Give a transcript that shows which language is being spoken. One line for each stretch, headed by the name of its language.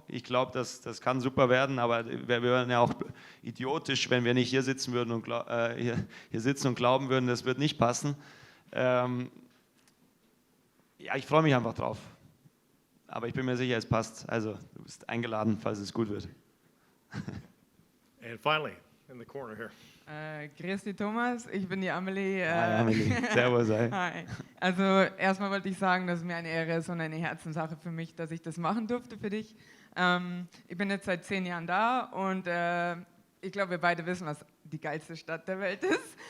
German: Ich glaube, das kann super werden, aber wir wären ja auch idiotisch, wenn wir nicht hier sitzen würden und hier sitzen und glauben würden, das wird nicht passen. Ja, ich freue mich einfach drauf. Aber ich bin mir sicher, es passt. Also, du bist eingeladen, falls es gut wird.
English: And finally, in the corner here.
German: Grüß dich, Thomas, ich bin die Amelie. Hi, Amelie. Servus, hi. Hi. Also erstmal wollte ich sagen, dass es mir eine Ehre ist und eine Herzenssache für mich, dass ich das machen durfte für dich. Ich bin jetzt seit 10 Jahren da und ich glaube, wir beide wissen, was die geilste Stadt der Welt ist.